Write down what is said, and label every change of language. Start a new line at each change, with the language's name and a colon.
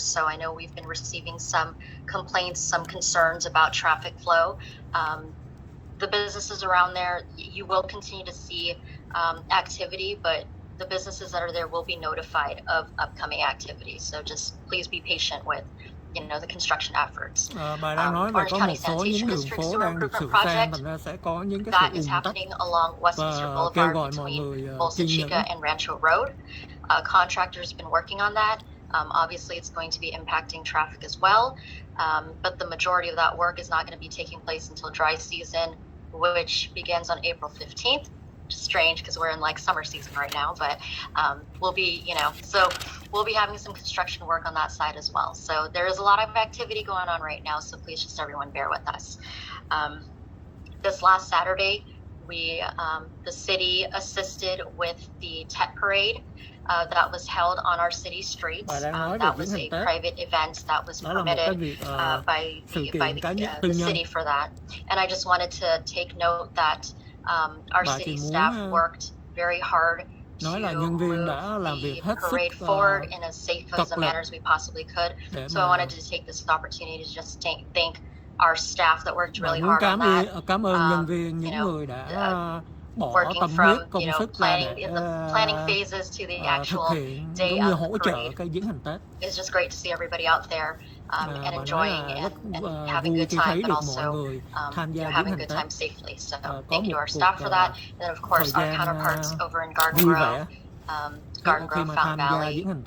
English: So I know we've been receiving some complaints, some concerns about traffic flow. The businesses around there, you will continue to see activity, but the businesses that are there will be notified of upcoming activities. So just please be patient with, the construction efforts.
Vietnamese: Bà đang nói về có một số những đường phố đang được sửa sang, thành ra sẽ có những cái sự ùn tắc và kêu gọi mọi người kiên nhẫn.
English: And Rancho Road. Contractors been working on that. Obviously, it's going to be impacting traffic as well, but the majority of that work is not going to be taking place until dry season, which begins on April 15th. Strange because we're in like summer season right now, but we'll be, so we'll be having some construction work on that side as well. So there is a lot of activity going on right now, so please just everyone bear with us. This last Saturday, the city assisted with the Tet Parade that was held on our city streets. That was a private event that was permitted by the city for that. And I just wanted to take note that our city staff worked very hard to move the parade forward in as safe as a manner as we possibly could. So I wanted to take this opportunity to just thank our staff that worked really hard on that.
Vietnamese: Cảm ơn nhân viên, những người đã bỏ tâm huyết, công sức ra để
English: phases to the actual
Vietnamese: thực hiện
English: day
Vietnamese: cũng như
English: of
Vietnamese: hỗ
English: the
Vietnamese: trợ
English: parade.
Vietnamese: cái viếng hành Tết.
English: It's just great to see everybody out there and enjoying and having a good time, but also having a good time safely. So thank you to our staff for that, and then of course our counterparts over in Garden Grove, Fountain Valley.